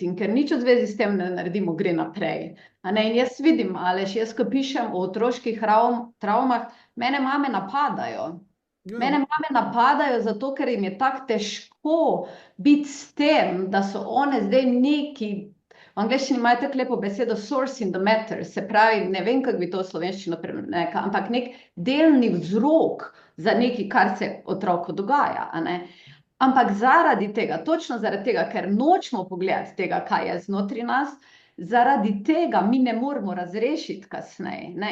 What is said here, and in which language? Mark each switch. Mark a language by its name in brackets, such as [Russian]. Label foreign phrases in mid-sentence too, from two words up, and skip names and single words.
[Slovenian] In ker nič v zvezi s tem ne naredimo, gre naprej. A ne? In jaz vidim, Aleš, jaz ko pišem o otroških travmah, mene mame napadajo. Mene mame napadajo zato, ker jim je tako težko biti s tem, da so one zdaj neki, v angleščini imajo tako lepo besedo [English] source in the matter, [Slovenian] se pravi, ne vem, kako bi to v slovenščino prenesla, ampak nek delni vzrok za nekaj, kar se otroku dogaja, a ne. Ampak zaradi tega, točno zaradi tega, ker nočemo pogledati tega, kaj je znotraj nas, zaradi tega mi ne moremo razrešiti kasneje, ne.